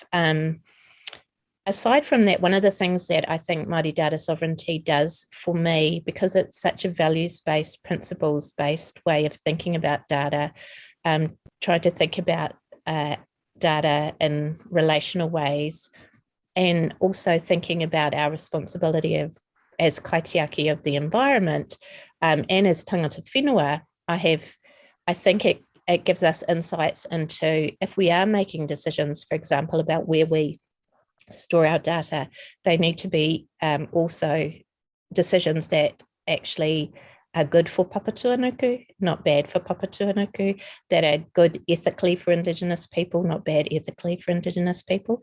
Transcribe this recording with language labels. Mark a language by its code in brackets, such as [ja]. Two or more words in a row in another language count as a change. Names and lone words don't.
[en] Aside from that, one of the things that I think Māori data sovereignty does for me, because it's such a values-based, principles-based way of thinking about data, try to think about data in relational ways, and also thinking about our responsibility as kaitiaki of the environment and as [mi] tangata whenua, [en] I think it gives us insights into if we are making decisions, for example, about where we store our data, they need to be also decisions that actually are good for Papatūānuku, not bad for Papatūānuku, that are good ethically for Indigenous people, not bad ethically for Indigenous people.